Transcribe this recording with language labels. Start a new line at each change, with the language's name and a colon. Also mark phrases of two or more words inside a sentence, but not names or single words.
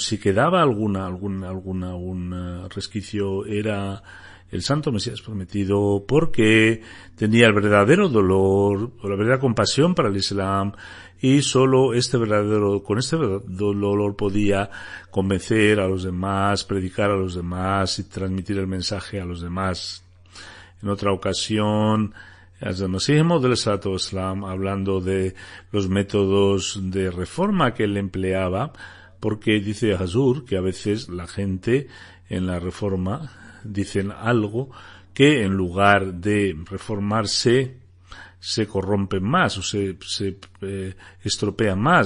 Spanish: Si quedaba algún resquicio, era el Santo Mesías Prometido, porque tenía el verdadero dolor, o la verdadera compasión para el Islam, y solo con este verdadero dolor podía convencer a los demás, predicar a los demás y transmitir el mensaje a los demás. En otra ocasión, Hazrat Masih Maud
Arabic: عليه الصلاة والسلام,
Spanish: hablando de los métodos de reforma que él empleaba, porque dice Hazur que a veces la gente en la reforma dicen algo que en lugar de reformarse se corrompen más o se estropean más.